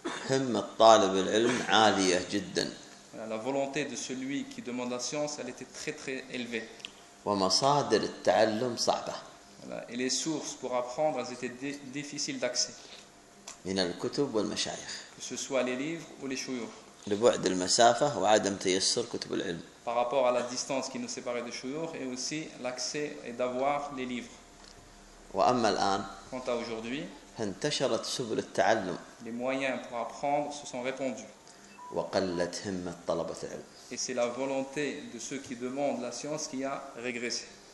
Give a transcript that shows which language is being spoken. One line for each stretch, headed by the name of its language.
Arabic: هم الطالب العلم عالية جدا
French: la volonté de celui qui demande la science elle était très très élevée
Arabic: ومصادر التعلم صعبة
French: et les sources pour apprendre, elles étaient difficiles d'accès.
Arabic: من الكتب والمشايخ.
French: Que ce soit les livres ou les shuyukh.
Arabic: لبعد المسافة وعدم تيسر كتب العلم.
French: Par rapport à la distance qui nous séparait des shuyukh et aussi l'accès et d'avoir les livres.
Arabic: وأما الآن.
French: Quant à aujourd'hui.
Arabic: انتشرت سبل التعلم.
French: Les moyens pour apprendre se sont répandus.
Arabic: وقلت همة طلبة العلم.
French: Et c'est la volonté de ceux qui demandent la science qui a régressé.